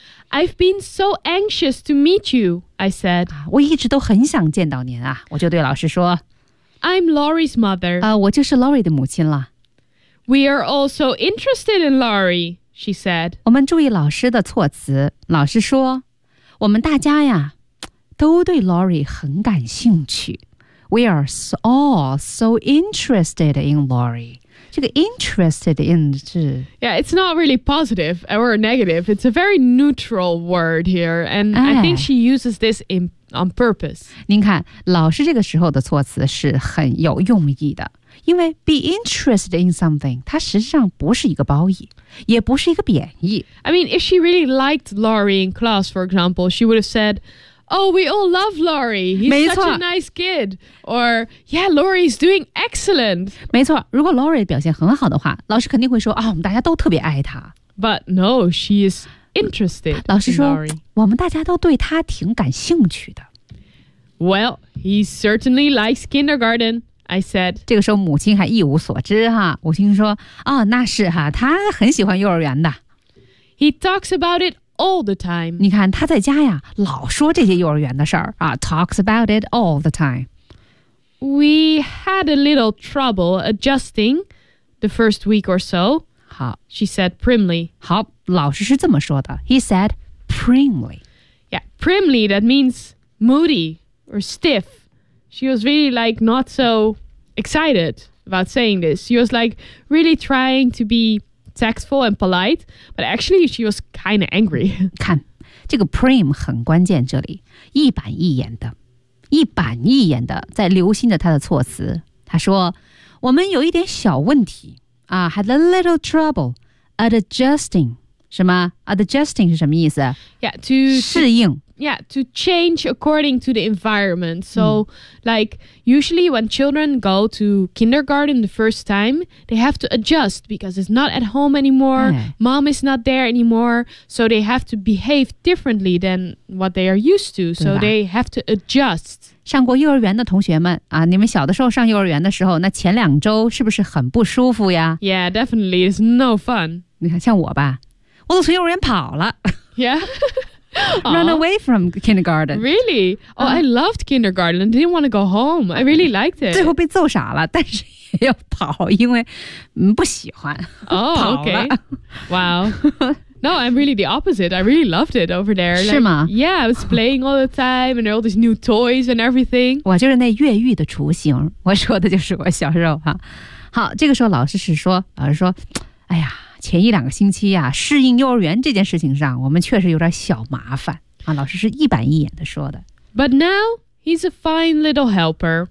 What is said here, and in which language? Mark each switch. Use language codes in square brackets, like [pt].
[en] I've been so anxious to meet you, I said. [zh] 我一直都很想见到您啊，我就对老师说。 [en] I'm Lori's mother. [zh] 我就是 Lori 的母亲了。 [en] We are all so interested in Lori. She said, [zh] 我们注意老师的措辞。老师说，我们大家呀，都对 Lori 很感兴趣。 [en] We are all so interested in Lori. [zh] 这个 interested in 是 [en] Yeah, it's not really positive or negative. It's a very neutral word here. And I think she uses this on purpose. [zh] 您看老师这个时候的措辞是很有用意的。因为 [en] be interested in something, [zh] 它实际上不是一个褒义，也不是一个贬义。 [en] I mean, if she really liked Laurie in class, for example, she would have said, Oh, we all love Laurie. He's such a nice kid. Or, yeah, Laurie is doing excellent. [zh] 没错，如果 Laurie 表现很好的话，老师肯定会说，啊，我们大家都特别爱她。 [en] But no, she is interested in Laurie. [zh] 老师说，我们大家都对她挺感兴趣的。 [en] Well, he certainly likes kindergarten. I said, [zh] 这个时候母亲还一无所知哈，母亲说，哦，那是哈，他很喜欢幼儿园的。 [en] He talks about it all the time. [zh] 你看他在家呀，老说这些幼儿园的事儿啊， [en] talks about it all the time. We had a little trouble adjusting the first week or so. [zh] 好 [en] She said primly. [zh] 好，老师是这么说的。 [en] He said primly. Yeah, primly, that means moody or stiff. She was really like not so excited about saying this. She was like really trying to be tactful and polite, but actually she was kind of angry. [zh] 看，这个 prim 很关键，这里一板一眼的，一板一眼的在留心着他的措辞。他说，我们有一点小问题啊 ， [en] had a little trouble adjusting. [zh] 什么 adjusting 是什么意思 [en] ？Yeah, to [zh] 适应。 [en] Yeah, to change according to the environment. So, like, usually when children go to kindergarten the first time, they have to adjust because it's not at home anymore. Mom is not there anymore. So they have to behave differently than what they are used to. So they have to adjust. [zh] 上过幼儿园的同学们啊，你们小的时候上幼儿园的时候，那前两周是不是很不舒服呀？ [en] Yeah, definitely. It's no fun. [zh] 你看，像我吧，我都从幼儿园跑了。 [en] Yeah. Run away from kindergarten. Really? Oh, I loved kindergarten. I didn't want to go home. I really liked it. [zh] 最后被揍傻了，但是也要跑，因为不喜欢。 [en] Oh, okay. Wow. No, I'm really the opposite. I really loved it over there. [zh] Like, 是吗？ [en] Yeah, I was playing all the time and all these new toys and everything. [zh] 我就是那越狱的雏形。我说的就是我小时候哈。好，这个时候老师是说，老师说，哎呀。前一两个星期啊，适应幼儿园这件事情上，我们确实有点小麻烦啊。老师是一板一眼的说的。 [en] But now he's a fine little helper.